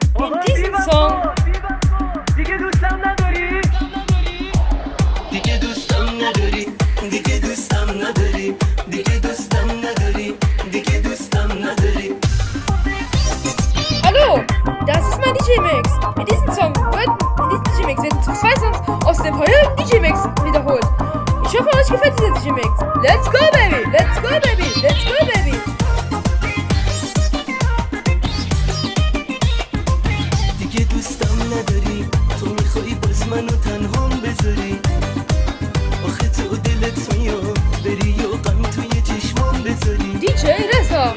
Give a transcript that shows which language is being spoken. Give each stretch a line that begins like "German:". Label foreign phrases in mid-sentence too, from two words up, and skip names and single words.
German: in diesem Song
Persian: دیگه دوستم نداری دیگه دوستم نداری دیگه دوستم نداری دیگه دوستم نداری دیگه دوستم نداری
German: Hallo, das ist mein DJ-Mix. In diesem DJ-Mix werden zwei Songs aus dem vorherigen DJ-Mix wiederholt. Ich hoffe, euch gefällt dieser DJ-Mix.
English: Let's go, baby! Let's go, baby! Let's go, baby!
Persian: دیگه دوستم نداری تو میخوای باز منو تنهام بذاری آخه تو دلت میاد بری و غم توی چشمام بذاری DJ Reza.